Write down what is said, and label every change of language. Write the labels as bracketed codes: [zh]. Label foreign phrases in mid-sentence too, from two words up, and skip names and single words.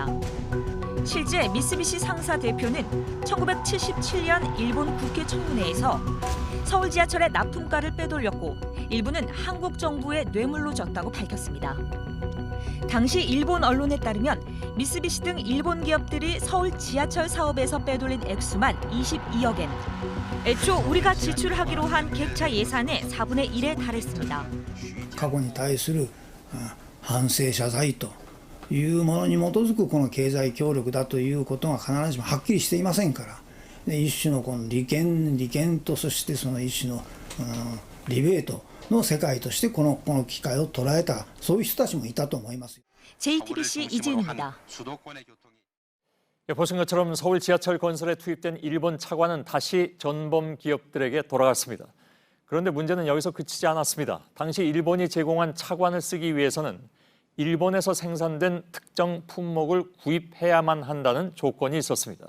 [ko] 실제 미쓰비시 상사 대표는 1977년 일본 국회 청문회에서 서울 지하철의 납품가를 빼돌렸고 일부는 한국 정부의 뇌물로 졌다고 밝혔습니다. 당시 일본 언론에 따르면 미쓰비시 등 일본 기업들이 서울 지하철 사업에서 빼돌린 액수만 22억 엔. 애초 우리가 지출하기로 한 객차 예산의 4분의 1에 달했습니다. [ja] 過去に対する反省謝罪というものに基づくこの経済協力だということが必ずしもはっきりしていませんから、一種のこの利権とそしてその一種のリベートの世界としてこの機会を捉えたそういう人たちもいたと思います。 [ko] JTBC 이지은입니다. 보신 것처럼 서울 지하철 건설에 투입된 일본 차관은 다시 전범 기업들에게 돌아갔습니다. 그런데 문제는 여기서 그치지 않았습니다. 당시 일본이 제공한 차관을 쓰기 위해서는 일본에서 생산된 특정 품목을 구입해야만 한다는 조건이 있었습니다.